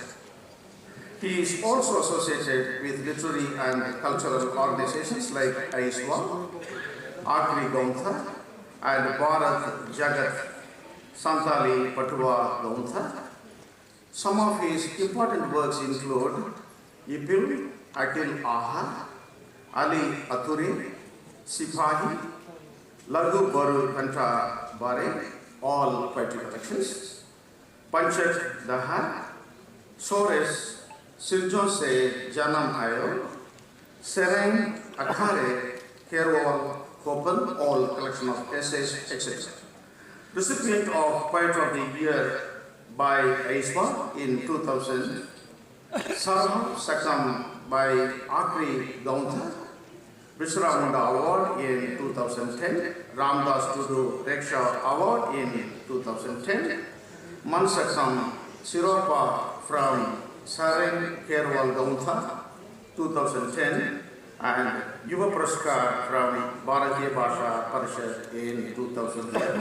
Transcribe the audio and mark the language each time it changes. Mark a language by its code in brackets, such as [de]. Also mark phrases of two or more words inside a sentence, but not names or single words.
[en] He is also associated with literary and cultural organizations like Aiswa, Agri Gauntha, and Bharat Jagat Santali Patua Gauntha. Some of his important works include Ipil, Akil Aha, Ali Aturi, Sipahi, Lagu Baru Kanta Bare, all poetry collections, Panchat Daha, Sores, Sirjon Se Janam Ayo, Sereng Akhare, Kerwal, Kopan, all collection of essays, etc. Recipient of Poet of the Year by Aiswa in 2000, Sarva Sakam by Akri Gauntha, Visramunda Award in 2010, Ramdas Tudu Reksha Award in 2010, Mansakam Siropa from Sareng Kerwal Gauntha 2010, and Yuva Puraskar from Bharatiya Bhasha Parishad in 2011.